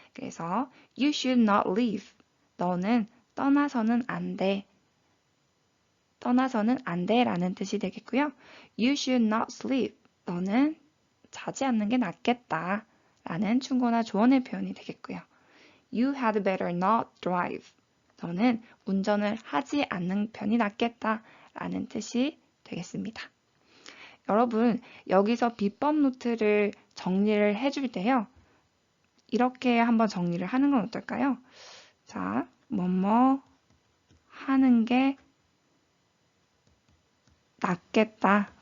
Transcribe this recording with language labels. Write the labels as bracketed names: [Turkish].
[Korean] 그래서 [English] you should not leave. [Korean] 너는 떠나서는 안 돼. 떠나서는 안 돼 라는 뜻이 되겠고요. [English] You should not sleep. [Korean] 너는 자지 않는 게 낫겠다 라는 충고나 조언의 표현이 되겠고요. [English] You had better not drive. [Korean] 너는 운전을 하지 않는 편이 낫겠다 라는 뜻이 되겠습니다. 여러분, 여기서 비법 노트를 정리를 해줄 때요. 이렇게 한번 정리를 하는 건 어떨까요? 자, 뭐뭐 하는 게 낫겠다.